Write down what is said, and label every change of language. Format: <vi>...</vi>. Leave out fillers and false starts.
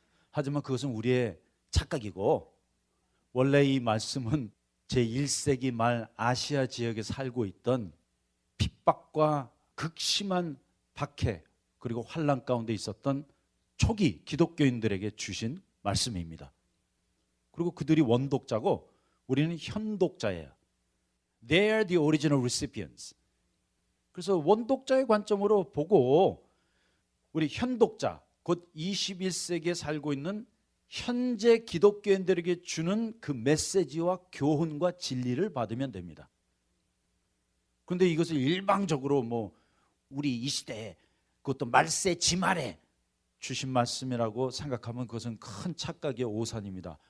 <ko>하지만 그것은 우리의 착각이고, 원래 이 말씀은 제1세기 말 아시아 지역에 살고 있던 핍박과 극심한 박해 그리고 환난 가운데 있었던 초기 기독교인들에게 주신 말씀입니다. 그리고 그들이 원독자고 우리는 현독자예요.</ko> <en>They are the original recipients.</en> <ko>그래서 원독자의 관점으로 보고 우리 현독자, 곧 21세기에 살고 있는 현재 기독교인들에게 주는 그 메시지와 교훈과 진리를 받으면 됩니다. 그런데 이것을 일방적으로 뭐 우리 이 시대에, 그것도 말세 지말에 주신 말씀이라고 생각하면 그것은 큰 착각의 오산입니다.</ko>